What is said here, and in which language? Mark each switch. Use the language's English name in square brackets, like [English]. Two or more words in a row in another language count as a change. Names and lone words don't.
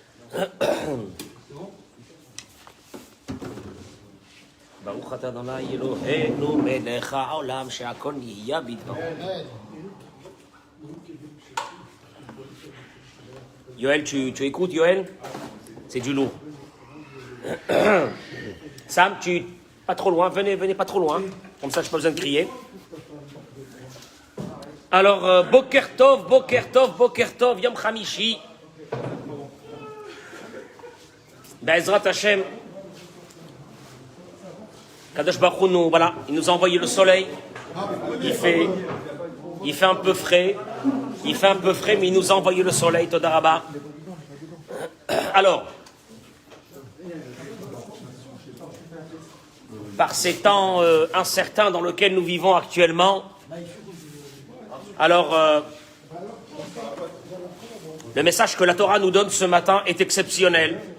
[Hebrew] ברוך אתה אדוני אלוהינו מלך העולם שהכל נהיה בדברו. [French] Yoël, tu écoutes Yoël? C'est du lourd. Sam, pas trop loin, venez pas trop loin. Comme ça, je n'ai pas besoin de crier. Alors, [Hebrew] בוקר טוב, יום חמישי. בעזרת השם. [French] Kadosh Baruch Hu nous, voilà, il nous a envoyé le soleil. Il fait un peu frais. Mais il nous a envoyé le soleil, [Hebrew] תודה רבה. [French] Alors, par ces temps incertains dans lesquels nous vivons actuellement, alors, le message que la Torah nous donne ce matin est exceptionnel.